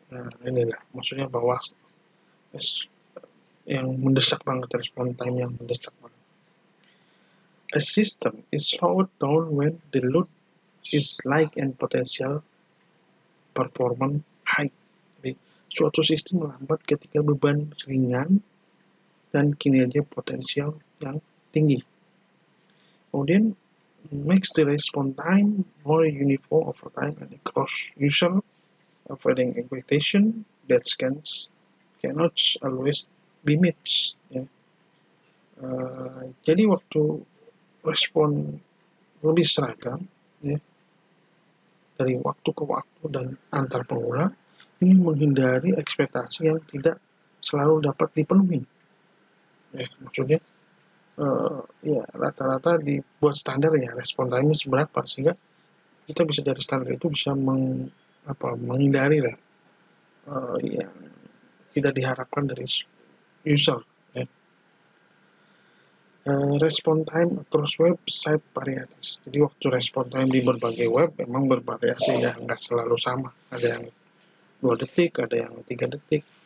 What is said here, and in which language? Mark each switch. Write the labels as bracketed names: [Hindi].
[Indonesian] Nah, inilah maksudnya bahwa yang mendesak banget, response time yang mendesak banget. [English] A system is slowed down when the load is light and potential performance high. [Indonesian] Jadi, suatu sistem melambat ketika beban ringan dan kinerja potensial yang tinggi. Kemudian [English] makes the response time more uniform over time and across user, avoiding expectation that cannot always be met. [Indonesian] Ya. Jadi waktu respon lebih seragam, ya, dari waktu ke waktu dan antar pengguna, ini menghindari ekspektasi yang tidak selalu dapat dipenuhi. Ya, maksudnya ya rata-rata dibuat standar ya respon time seberapa sehingga kita bisa dari standar itu bisa menghindari lah yang tidak diharapkan dari user. Ya. [English] Respon time across website varieties. [Indonesian] Jadi waktu respon time di berbagai web memang bervariasi ya, nggak selalu sama. Ada yang 2 detik, ada yang 3 detik.